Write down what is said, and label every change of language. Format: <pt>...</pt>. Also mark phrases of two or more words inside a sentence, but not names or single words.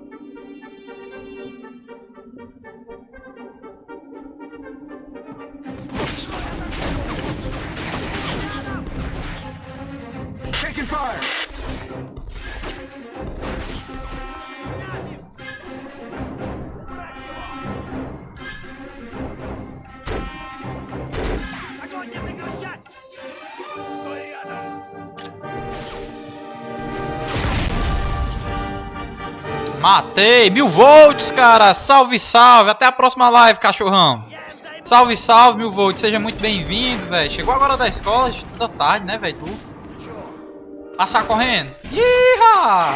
<en>Taking fire!</en> <ru>Огонь не прекращать! Стой рядом!</ru> <pt>Matei! 1000 volts, cara! Salve, salve! Até a próxima live, cachorrão! Salve, salve, 1000 volts! Seja muito bem-vindo, velho! Chegou agora da escola, estuda tarde, né, velho? Tu? Passar correndo? Iha!</pt>